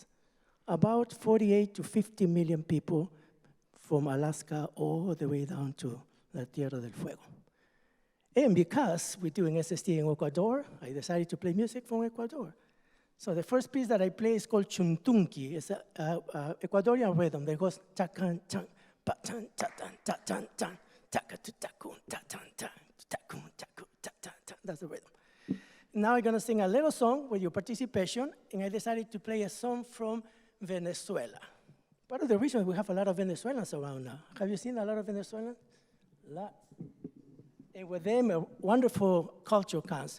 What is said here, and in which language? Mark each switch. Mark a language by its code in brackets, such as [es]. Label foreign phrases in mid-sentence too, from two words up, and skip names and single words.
[en] About 48 to 50 million people from Alaska all the way down to La Tierra del Fuego. And because we're doing SST in Ecuador, I decided to play music from Ecuador. So the first piece that I play is called Chuntunqui. It's a Ecuadorian rhythm that goes takan tan, patan tatan tatan tan, takatutakun tatan tan, takun taku tatan tan. That's the rhythm. Now I'm gonna sing a little song with your participation, and I decided to play a song from Venezuela. Part of the reason we have a lot of Venezuelans around now. Have you seen a lot of Venezuelans? Lots. And with them, a wonderful culture comes.